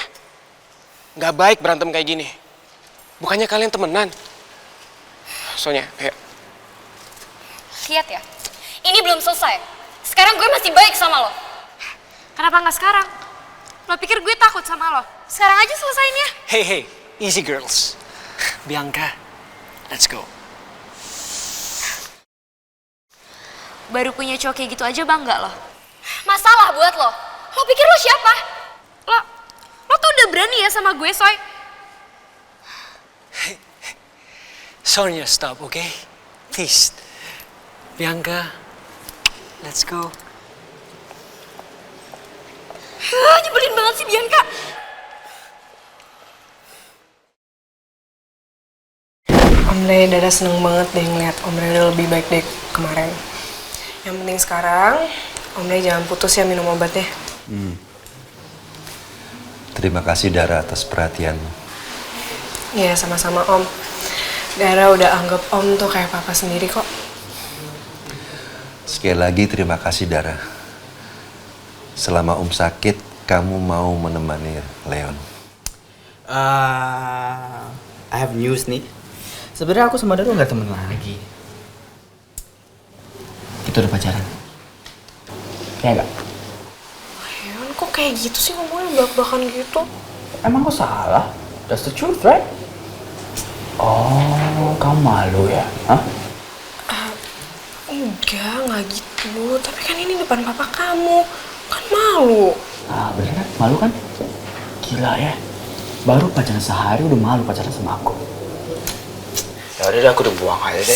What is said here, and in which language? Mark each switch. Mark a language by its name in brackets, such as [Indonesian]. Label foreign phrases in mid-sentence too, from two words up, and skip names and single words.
[Indonesian] Nggak baik berantem kayak gini. Bukannya kalian temenan. Soalnya, ayo. Lihat ya, ini belum selesai. Sekarang gue masih baik sama lo. Kenapa nggak sekarang? Lo pikir gue takut sama lo? Sekarang aja selesain ya. [English] Hey, easy girls. Bianca, let's go. [Indonesian] Baru punya cowok kayak gitu aja bangga lo. Masalah buat lo. Lo pikir lo siapa? Lo tuh udah berani ya sama gue, Soy. [English] Sonia, stop, okay? Please. Bianca, let's go. [Indonesian] Nyebelin banget sih Bianca. Alhamdulillah Dara seneng banget deh ngeliat Om Rey udah lebih baik deh kemarin. Yang penting sekarang Om Rey jangan putus ya minum obatnya. Terima kasih Dara atas perhatianmu. Iya sama-sama Om. Dara udah anggap Om tuh kayak papa sendiri kok. Sekali lagi terima kasih Dara. Selama Om sakit, kamu mau menemani Leon. [English] I have news nih. [Indonesian] Sebenarnya aku sama Dara nggak temen lagi. Kita udah pacaran. Ya nggak? Leon kok kayak gitu sih ngomongnya belak-belakan gitu? Emang kok salah? [English] That's the truth, right? [Indonesian] Oh, kamu malu ya? Hah? Enggak gitu. Tapi kan ini depan papa kamu. Kan malu. Ah, bener kan? Malu kan? Gila ya. Baru pacaran sehari udah malu pacaran sama aku. Ya udah deh, aku udah buang aja deh.